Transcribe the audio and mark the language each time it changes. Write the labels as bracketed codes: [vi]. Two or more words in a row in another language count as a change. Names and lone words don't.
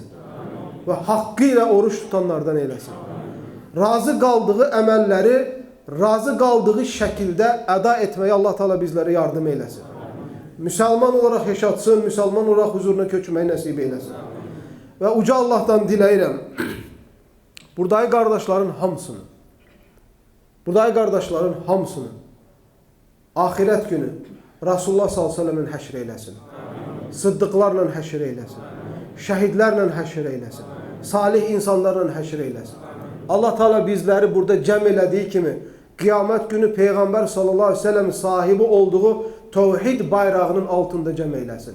[tr] Ve hakkıyla oruç tutanlardan eylesin. Razı kaldığı əməlləri, razı kaldığı şekilde eda etmeye Allah Teala bizlere yardım eylesin. Müslüman olarak yaşatsın, Müslüman olarak huzuruna köçmeyi nasip eylesin. [az] Ve uca Allah'tan diləyirəm, buradaki kardeşlerin hamısını, buradakı qardaşların hamısını ahirət günü Rasulullah s.ə.v-in həşr eyləsin. Sıddıqlarla həşr eyləsin. Şəhidlərlə həşr eyləsin. Salih insanlarla həşr eyləsin. Allah Teala bizləri burada cəm elədiyi kimi qiyamət günü Peyğəmbər s.ə.v sahibi olduğu tevhid bayrağının altında cəm eyləsin.